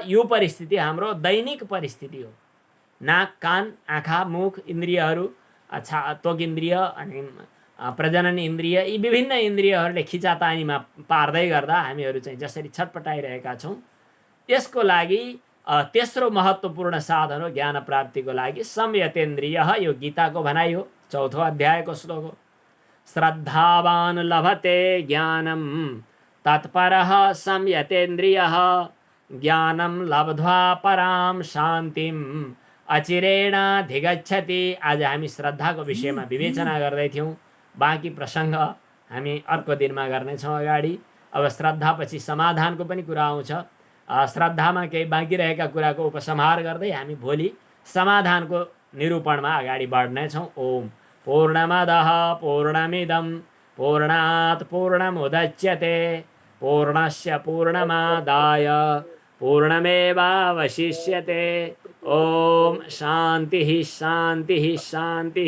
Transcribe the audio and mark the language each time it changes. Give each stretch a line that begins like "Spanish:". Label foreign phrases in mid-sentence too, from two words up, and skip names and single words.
Nepali: यो परिस्थिति हाम्रो दैनिक परिस्थिति हो। नाक, कान, आँखा, मुख इन्द्रियहरू, त्वक इन्द्रिय अनि प्रजनन इन्द्रिय, यी विभिन्न इन्द्रियहरूले खिचातानीमा पार्दै गर्दा हामीहरू चाहिँ जसरी छटपटाइरहेका छौँ, त्यसको लागि तेस्रो महत्त्वपूर्ण साधन हो ज्ञान प्राप्तिको लागि संयतेन्द्रिय। यो गीताको भनाइ हो, 4औं अध्यायको श्लोक हो।
Sanskrit: श्रद्धावान लभते ज्ञानम तत्परः संयतेन्द्रियः ज्ञानम लब्ध्वा पराम शान्तिम अचिरेणाधिगच्छति।
Nepali: आज हामी श्रद्धाको विषयमा विवेचना गर्दै थियौँ। बाँकी प्रसङ्ग हामी अर्को दिनमा गर्नेछौँ अगाडि। अब श्रद्धापछि समाधानको पनि कुरा आउँछ। श्रद्धामा केही बाँकी रहेका कुराको उपसंहार गर्दै हामी भोलि समाधानको निरूपणमा अगाडि बढ्नेछौँ।
Sanskrit: ओम पूर्णमदः पूर्णमिदं पूर्णात् पूर्णमुदच्यते पूर्णस्य पूर्णमादाय पूर्णमेवावशिष्यते। ओम शान्तिः शान्तिः शान्तिः।